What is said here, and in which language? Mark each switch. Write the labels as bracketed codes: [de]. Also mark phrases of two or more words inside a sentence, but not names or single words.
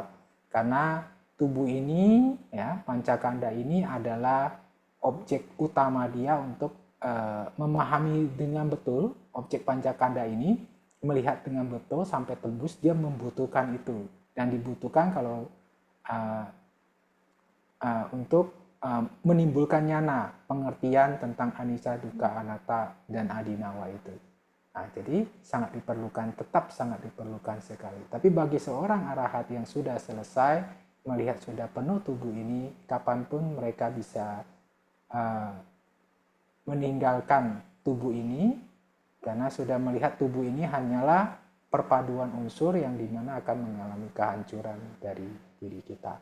[id] Karena tubuh ini, ya, pancakanda ini adalah objek utama dia untuk memahami dengan betul objek pancakanda ini, melihat dengan betul sampai tembus, dia membutuhkan itu. Dan dibutuhkan kalau uh, untuk menimbulkan nyana, pengertian tentang [pi] anicca, dukkha, anatta, [id] dan adinawa itu. Nah, jadi tetap sangat diperlukan sekali. Tapi bagi seorang arahat yang sudah selesai, melihat sudah penuh tubuh ini, kapanpun mereka bisa uh, meninggalkan tubuh ini, karena sudah melihat tubuh ini hanyalah perpaduan unsur yang dimana akan mengalami kehancuran dari diri kita.